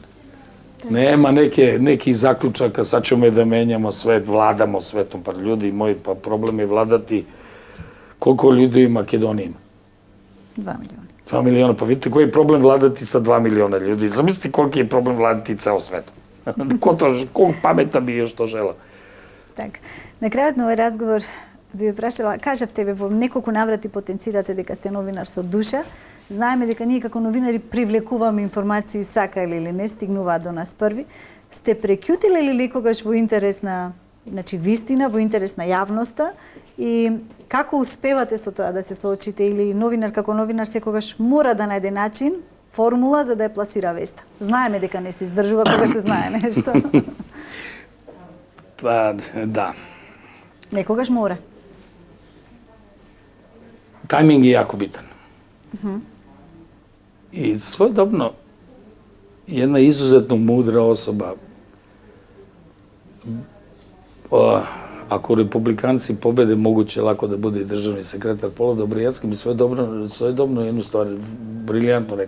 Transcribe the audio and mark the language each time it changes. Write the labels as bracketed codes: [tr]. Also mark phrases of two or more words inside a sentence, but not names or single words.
[sr] Nema nekih zaključaka, sad ćemo da menjamo svet, vladamo svetom. Pa ljudi moji, pa problem je vladati koliko ljudi u Makedoniji ima. 2 miliona. 2 miliona, pa vidite koji je problem vladati sa 2 miliona ljudi. Zamislite koliki je problem vladati ceo svetom. Koliko pameta bi još to žela. [mk] Так. На крајот на овој разговор би ве прашала, кажавте ве во неколку наврати потенцирате дека сте новинар со душа. Знаеме дека ние како новинари привлекуваме информации сакале или не, стигнуваат до нас први. Сте прекјутиле ли некогаш во интерес на, значи, вистина, во интерес на јавноста и како успевате со тоа да се соочите или новинар како новинар секогаш мора да најде начин, формула за да ја пласира веста. Знаеме дека не се издржува кога се знае нешто. [sr] Pa, da. [mk] Некогаш мора. [sr] Tajming je jako bitan. I svojedobno jedna izuzetno mudra osoba, ako republikanci pobede, moguće lako da bude i državni sekretar Polo Dobrojevski, mi svojedobno jednu stvar briljantno reka.